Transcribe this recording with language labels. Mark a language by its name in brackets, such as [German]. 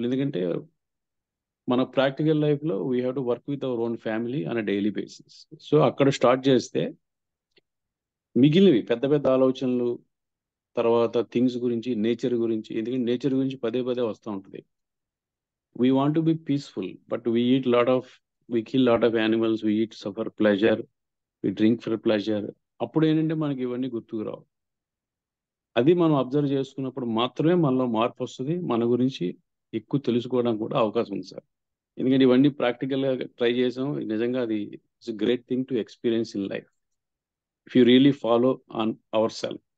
[Telugu] ఎందుకంటే మన [English] Practical లైఫ్లో we have to work with our own family on a daily basis. [Telugu] So అక్కడ start చేస్తే మిగిలినవి పెద్ద పెద్ద ఆలోచనలు, తర్వాత థింగ్స్ గురించి, నేచర్ గురించి. ఎందుకంటే నేచర్ గురించి పదే పదే వస్తూ ఉంటుంది. [English] We want to be peaceful, but we kill lot of animals, we eat suffer pleasure, we drink for pleasure. [Telugu] అప్పుడు ఏంటంటే మనకి ఇవన్నీ గుర్తుకు రావు. అది మనం అబ్జర్వ్ చేసుకున్నప్పుడు మాత్రమే మనలో మార్పు వస్తుంది. మన గురించి ఎక్కువ తెలుసుకోవడానికి కూడా అవకాశం ఉంది సార్. ఎందుకంటే ఇవన్నీ ప్రాక్టికల్గా ట్రై చేసాం. నిజంగా అది [English] It's great thing to experience in life if you really follow on our self.